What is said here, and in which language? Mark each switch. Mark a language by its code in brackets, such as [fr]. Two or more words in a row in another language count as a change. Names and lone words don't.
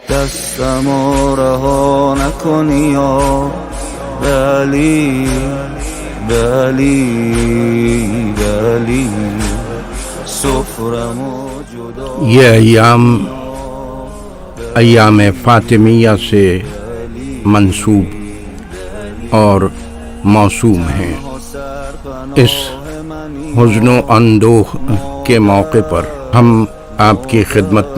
[fa] شکستم و رها نکنی یا ولی ولی ولی سفرم و جدا. [ur] یہ ایام فاطمیہ سے منسوب اور موسوم ہیں۔ اس حزن و اندوہ کے موقع پر ہم آپ کی خدمت